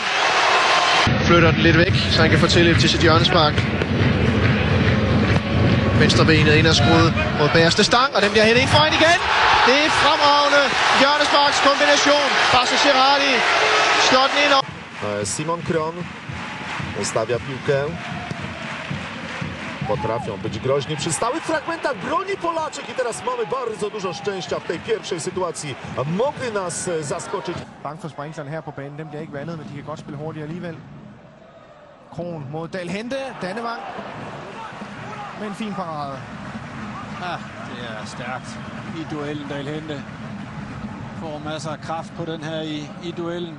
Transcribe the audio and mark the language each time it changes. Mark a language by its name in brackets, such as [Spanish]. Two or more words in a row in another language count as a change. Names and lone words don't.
[Danish] Flytter den lidt væk, så han kan få tilløb til sit hjørnespark. Venstrebenet ind og skruet mod bagerste stang, og den bliver hættet ind foran igen. Det er fremragende hjørnesparks kombination. Basa Sherali slår den ind. [Polish] Simon Kron stawia piłkę. Potrafią być groźni przy stałych fragmentach. Broni Polaczek i teraz mamy bardzo dużo szczęścia w tej pierwszej sytuacji. Mogli nas zaskoczyć. [Danish] Bange for sprinklerne her på banen. Den bliver ikke vandet, men de kan godt spille hurtigt alligevel. Kron mod Dahl-Hente. Dannevang. Med en fin parade. Ja, det er stærkt i duellen. Dahl-Hente får masser af kraft på den her i duellen.